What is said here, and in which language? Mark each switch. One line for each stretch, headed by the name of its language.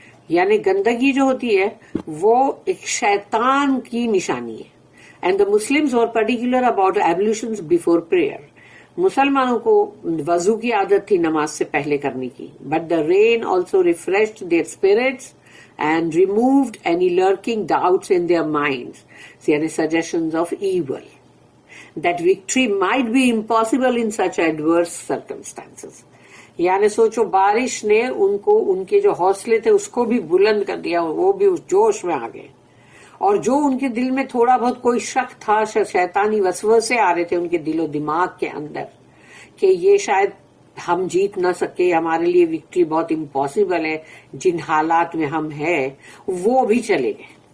Urdu: یعنی گندگی جو ہوتی ہے وہ ایک شیطان کی نشانی ہے.
English: And the Muslims were particular about ablutions before prayer.
Urdu: مسلمانوں کو وضو کی عادت تھی نماز سے پہلے کرنے کی.
English: But the rain also refreshed their spirits and removed any lurking doubts in their minds, yani suggestions of evil, that victory might be impossible in such adverse circumstances.
Urdu: یعنی سوچو بارش نے ان کو ان کے جو حوصلے تھے اس کو بھی بلند کر دیا, وہ بھی اس جوش میں آ گئے, اور جو ان کے دل میں تھوڑا بہت کوئی شک تھا, شیطانی وسوسے آ رہے تھے ان کے دل و دماغ کے اندر کہ یہ شاید ہم جیت نہ سکے, ہمارے لیے وکٹری بہت امپاسبل ہے جن حالات میں ہم ہیں, وہ بھی چلے گئے.